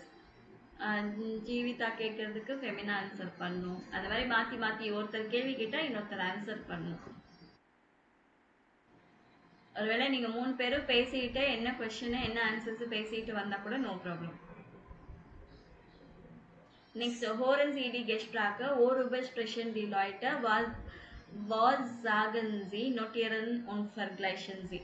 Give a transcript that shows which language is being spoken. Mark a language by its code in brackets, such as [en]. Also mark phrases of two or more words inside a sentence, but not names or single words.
[ta] ஜீவிதா கேட்கறதுக்கு ஃபெமினா ஆன்சர் பண்ணணும். அந்த மாதிரி மாற்றி மாற்றி ஒருத்தர் கேள்வி கேட்டால் இன்னொருத்தர் ஆன்சர் பண்ணணும். ஒருவேளை நீங்கள் 3 பேரும் பேசிக்கிட்டு என்ன கொஷின் என்ன ஆன்சர்ஸ் பேசிட்டு வந்தால் கூட [en] no problem. Next, [de] Horen CD Gesprache, worüber sprechen die Leute? Was sagen sie? Notieren und vergleichen sie.